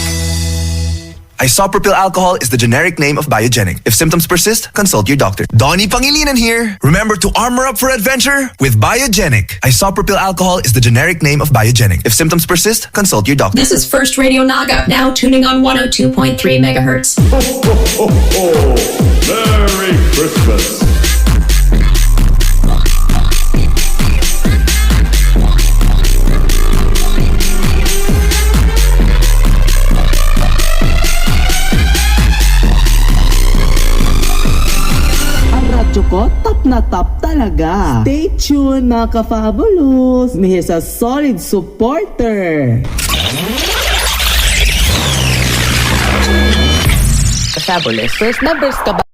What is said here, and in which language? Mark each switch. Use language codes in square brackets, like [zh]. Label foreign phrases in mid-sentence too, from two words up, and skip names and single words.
[en] Isopropyl alcohol is the generic name of Biogenic. If symptoms persist, consult your doctor. Donnie Pangilinan here. Remember to armor up for adventure with Biogenic. Isopropyl alcohol is the generic name of Biogenic. If symptoms persist, consult your doctor. This is First Radio Naga, now tuning on 102.3 megahertz. Ho, ho, ho, ho. Merry Christmas. [tl] Ko, top na top talaga. [en] Stay tuned [tl] mga ka-fabulous. [en] Here's a solid supporter. [tl] Ka-fabulous. [en] First numbers [tl] ka ba?